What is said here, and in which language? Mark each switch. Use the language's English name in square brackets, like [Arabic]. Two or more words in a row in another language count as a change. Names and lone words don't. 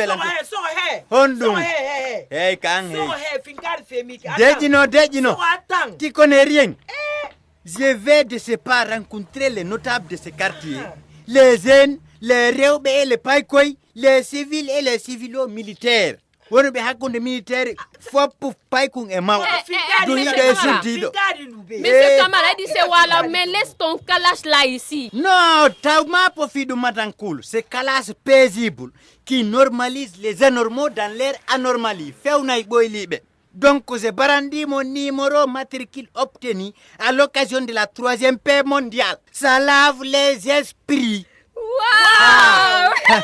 [Fula] Dejino. [French] Tu connais rien. Je vais de ce pas rencontrer les notables de ce quartier, les jeunes, les rewɓe et les paykoy, les civils et les civilo-militaires. [Fula] Wonɓe hakkunde militaire fopp paykun e mawɗo ɗum yiɗo e suddiɗo. [French] Monsieur Kamara dit c'est voilà, mais laisse ton kalash là ici. [Fula] Non, tawma po fiɗum matankulu, [French] c'est kalash paisible qui normalise les anormaux dans l'air anormali [Fula] fewnay ɓoyliɓe. [French] Donc c'est Barandi mon numéro matricule obtenu à l'occasion de la 3e paix mondiale. Ça lave les esprits. Wow!